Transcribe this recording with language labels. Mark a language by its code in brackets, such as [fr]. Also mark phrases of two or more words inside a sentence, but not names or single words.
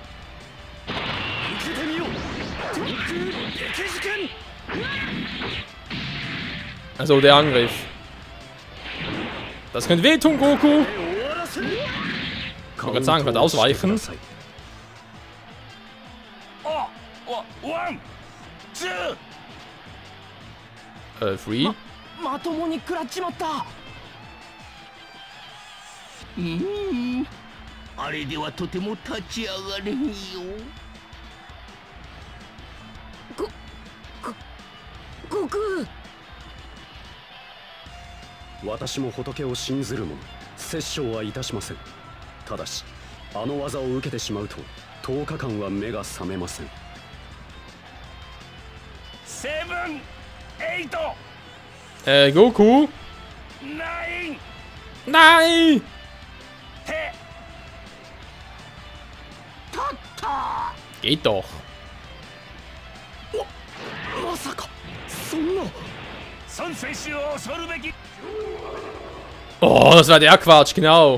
[de] Also der Angriff. Das könnte wehtun, Goku. Ich wollte gerade sagen, wird ausweichen. Free. [ja] まともに食らっちまった。あれではとても立ち上がれんよ。悟空。私も仏を信ずる者、殺生はいたしません。ただし、あの技を受けてしまうと、10日間は目が覚めません。 [en] Seven, eight. [de] Goku? Nein! Nein! Geht doch. Oh, das war der Quatsch, genau.